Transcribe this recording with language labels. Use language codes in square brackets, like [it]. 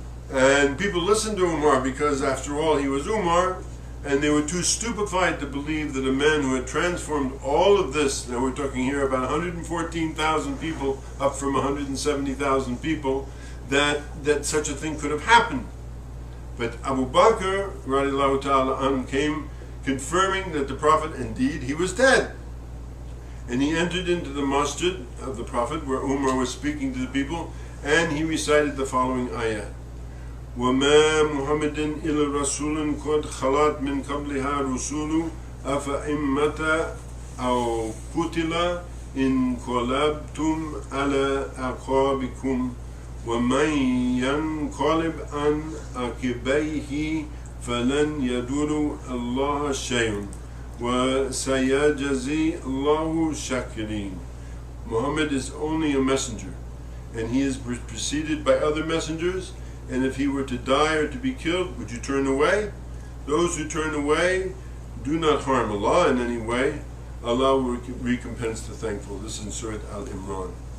[en] And people listened to Umar because after all he was Umar, and they were too stupefied to believe that a man who had transformed all of this, now we're talking here about 114,000 people up from 170,000 people, that such a thing could have happened. But Abu Bakr radiallahu ta'ala anhu came confirming that the Prophet indeed, he was dead. And he entered into the masjid of the Prophet where Umar was speaking to the people, and he recited the following ayah. [ar] وَمَا مُحَمَّدٍ إِلَّا رَسُولٌ قَدْ خَلَتْ مِنْ قَبْلِهَا رُسُولٌ أَفَإِن مَّاتَ أَوْ قُتِلَ انقلبتم على أعقابكم ومن ينقلب عن عقبيه فلن يضر الله شيئا وسيجزي الله الشاكرين. [en] Muhammad is only a messenger, and he is preceded by other messengers, and if he were to die or to be killed, would you turn away? Those who turn away do not harm Allah in any way. Allah will recompense the thankful. This is in Surah Al-Imran.